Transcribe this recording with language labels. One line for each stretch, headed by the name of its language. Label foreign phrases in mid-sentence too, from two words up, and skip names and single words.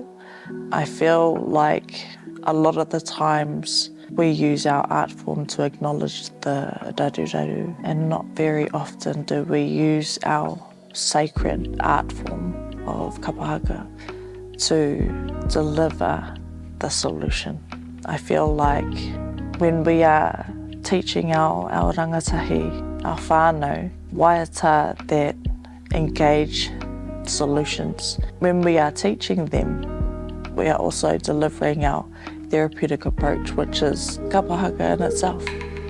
English: I feel like a lot of the times we use our art form to acknowledge the raruraru, and not very often do we use our sacred art form of kapahaka to deliver the solution. I feel like when we are teaching our rangatahi, our whānau, waiata that engage solutions, when we are teaching them, we are also delivering our therapeutic approach, which is kapahaka in itself.